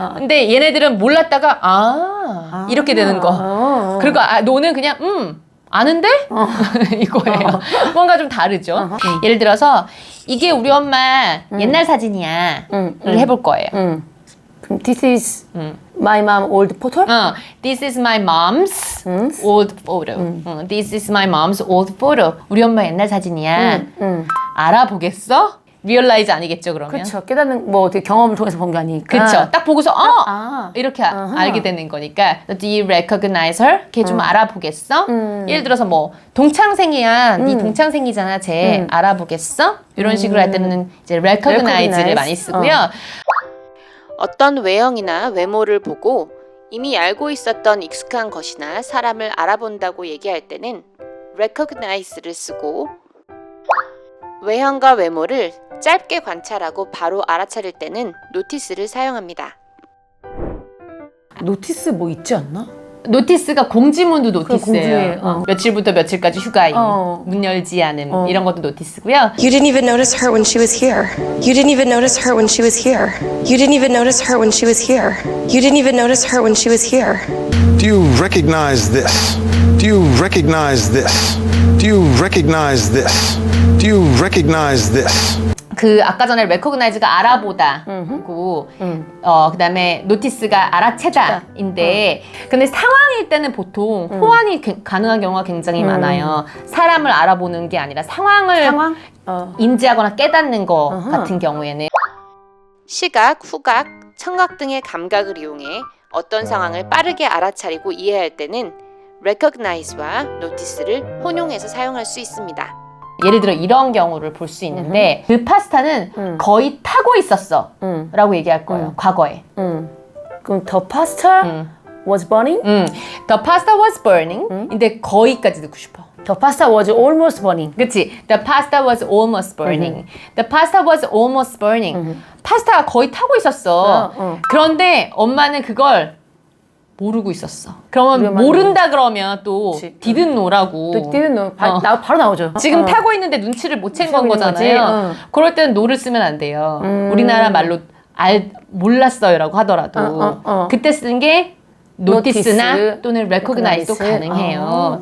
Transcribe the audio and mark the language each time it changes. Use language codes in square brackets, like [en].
[ko] 근데 얘네들은 몰랐다가 이렇게 되는 거. 그리고 know는 그냥 아는데? 이거예요. 뭔가 좀 다르죠. 예를 들어서 이게 우리 엄마 옛날 사진이야 를 해볼 거예요. [en] 그럼 This is my mom old photo? This is my mom's old photo. This is my mom's old photo. [ko] 우리 엄마 옛날 사진이야. 알아보겠어? realize 아니겠죠, 그러면? 그렇죠. 깨닫는 뭐 어떻게 경험을 통해서 본 게 아니니까. 그렇죠. 딱 보고서 이렇게 알게 되는 거니까 Do you recognize her? 걔 좀 알아보겠어? 예를 들어서 뭐 동창생이야. 네 동창생이잖아. 쟤 알아보겠어? 이런 식으로 할 때는 이제 recognize를 많이 쓰고요. 어떤 외형이나 외모를 보고 이미 알고 있었던 익숙한 것이나 사람을 알아본다고 얘기할 때는 recognize를 쓰고 외형과 외모를 짧게 관찰하고 바로 알아차릴 때는 notice를 사용합니다. 노티스 뭐 있지 않나? 노티스가 공지문도 노티스예요. 공지에, 며칠부터 며칠까지 휴가임, 문 열지 않음 이런 것도 노티스고요. [en] You didn't even notice her when she was here. You didn't even notice her when she was here. You didn't even notice her when she was here. You didn't even notice her when she was here. Do you recognize this? Do you recognize this? Do you recognize this? Do you recognize this? [ko] 그 아까 전에 recognize가 알아보다고 그다음에 notice가 알아채다인데 근데 상황일 때는 보통 호환이 가능한 경우가 굉장히 많아요. 사람을 알아보는 게 아니라 상황을 인지하거나 깨닫는 거 같은 경우에는 시각, 후각, 청각 등의 감각을 이용해 어떤 상황을 빠르게 알아차리고 이해할 때는 recognize와 notice를 혼용해서 사용할 수 있습니다. 예를 들어 이런 경우를 볼 수 있는데 그 파스타는 거의 타고 있었어 라고 얘기할 거예요. 과거에. [en] 그럼 the pasta was burning? The pasta was burning. [ko] 근데 거의까지 넣고 싶어. [en] The pasta was almost burning. [ko] 그치? [en] The pasta was almost burning. The pasta was almost burning. [ko] 파스타가 거의 타고 있었어. 그런데 엄마는 그걸 모르고 있었어. 그러면 모른다 그러면 또 didn't know라고. 또 didn't know. 바로 나오죠. 지금 타고 있는데 눈치를 못 챈 건 거잖아요. 그럴 때는 no를 쓰면 안 돼요. 우리나라 말로 몰랐어요라고 하더라도 그때 쓰는 게 notice나 또는 recognize도 가능해요.